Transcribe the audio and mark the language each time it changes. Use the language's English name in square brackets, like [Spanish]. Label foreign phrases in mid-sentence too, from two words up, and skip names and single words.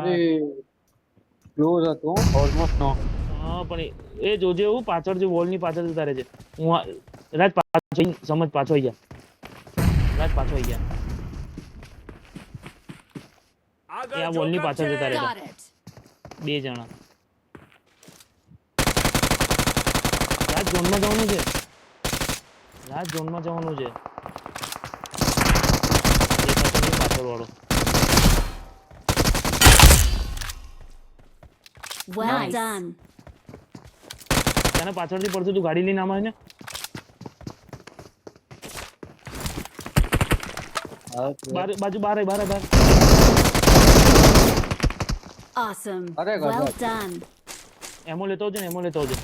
[Gujarati] અરે ક્લોઝ હતો ઓલમોસ્ટ નો. હા પણ એ જોજે, હું પાછળ જે વોલ ની પાછળ જતા રહે છે. હું રાજ પાછો સમજ, પાછો આવી જા. રાજ પાછો આવી જા. આગળ એ આ વોલ ની જોખમ પાછળ જતા છે. રહેતા. [English] Got it! [Gujarati] 2 જણા. રાજ ઝોનમાં જવાનું છે. રાજ ઝોનમાં જવાનું છે. દેખાતો નહીં પાછળ વાળો. [English] Well Nice. done! [Gujarati] તને પાછળથી પડશે, તું ગાડી લઈને આમાં ને. બાજુ બહાર આય, બહાર આય, બહાર. [English] Awesome! [Gujarati] અરે [English] Well [Gujarati] ગજબ. [English] done! [Gujarati] એમો લેતો આવજો ને, એમો લેતો આવજો.